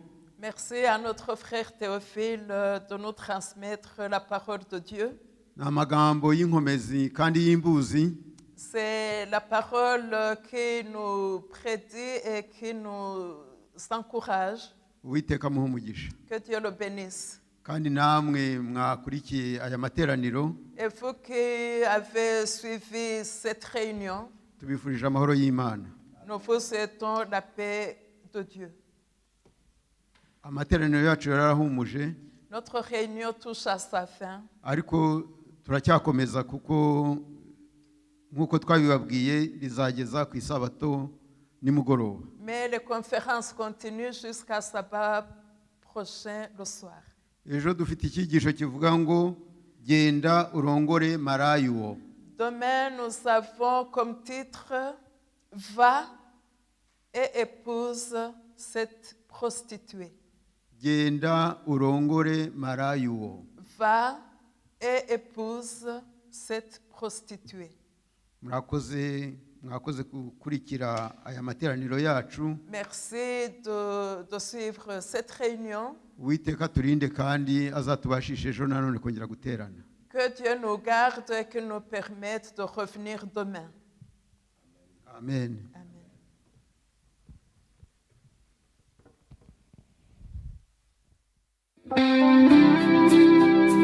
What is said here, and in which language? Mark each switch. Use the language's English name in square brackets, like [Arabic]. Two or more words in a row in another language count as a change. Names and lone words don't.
[French] Merci à notre frère Théophile de nous transmettre la parole de Dieu. [Kinyarwanda] ni amagambo y'inkomezi kandi y'imbuzi. [French] C'est la parole qui nous prédit et qui nous encourage. [Kinyarwanda] Uwiteka amuhe umugisha. [French] Que Dieu le bénisse. [Kinyarwanda] kandi namwe mwakurikiye aya materaniro [French] Et vous qui avez suivi cette réunion, [Kinyarwanda] tubifurije amahoro y'Imana. [French] nous vous souhaitons la paix de Dieu. [Kinyarwanda] Amateraniro yacu yarahumuje, [French] Notre réunion touche à sa fin, [Kinyarwanda] ariko turacyakomeza kuko nk'uko twabibabwiye rizageza ku isabato nimugoroba. [French] mais les conférences continuent jusqu'à sabbat prochain le soir. [Kinyarwanda] Ejo dufite icyigisho kivuga ngo genda urongore marayuwo. [French] Demain, nous avons comme titre « Va et épouse cette prostituée ». [Kinyarwanda] Genda urongore marayuwo. [French] Va et épouse cette prostituée. [Kinyarwanda] Mwakoze gukurikira aya materaniro yacu. [French] Merci de suivre cette réunion. [Kinyarwanda] Uwiteka turinde kandi azatubashishe ejo nanone kongera guterana. [French] Que Dieu nous garde et qu'il nous permette de revenir demain. Amen. Amen.